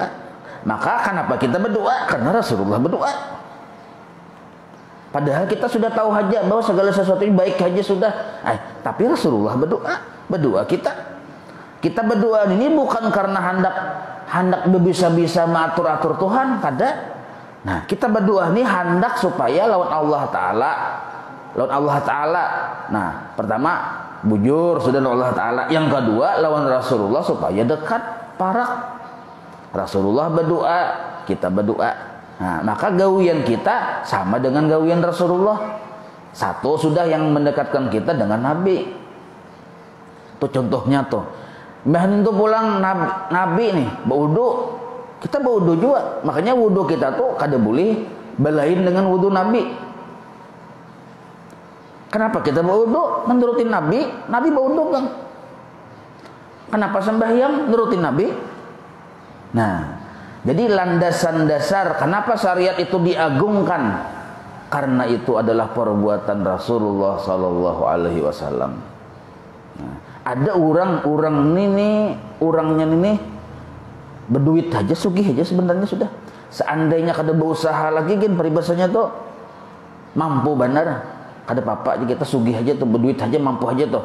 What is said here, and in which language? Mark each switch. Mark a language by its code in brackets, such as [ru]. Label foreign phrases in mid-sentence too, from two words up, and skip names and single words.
[id] Maka kenapa kita berdoa? Karena Rasulullah berdoa. Padahal kita sudah tahu aja bahwa segala sesuatu yang baik aja sudah. Tapi Rasulullah berdoa kita berdoa ini bukan karena hendak bisa mengatur-atur Tuhan, kada. Nah, kita berdoa ini hendak supaya lawan Allah Ta'ala. [bjn] Nah, pertama bujur sudah lawan Allah Ta'ala. [id] Yang kedua lawan Rasulullah supaya dekat parak. Rasulullah berdoa, kita berdoa. Nah, maka gawian kita sama dengan gawian Rasulullah. Satu sudah yang mendekatkan kita dengan Nabi. Itu contohnya tuh. [bjn] Bahan itu pulang Nabi nih, berwudu. [id] Kita berwudu juga. [bjn] Makanya wudu kita tuh kada boleh belain dengan wudu Nabi. [id] Kenapa kita berwudu? Menurutin Nabi. Nabi berwudu kan. Kenapa sembahyang? Nurutin Nabi. Nah, jadi landasan dasar kenapa syariat itu diagungkan, karena itu adalah perbuatan Rasulullah [ar] صلى الله عليه وسلم. [bjn] Nah, ada orangnya ini berduit aja, sugih aja sebenarnya sudah. Seandainya kada berusaha lagi kan peribahasanya tuh mampu benar. Kada apa-apa aja kita sugih aja tuh, berduit aja, mampu aja tuh.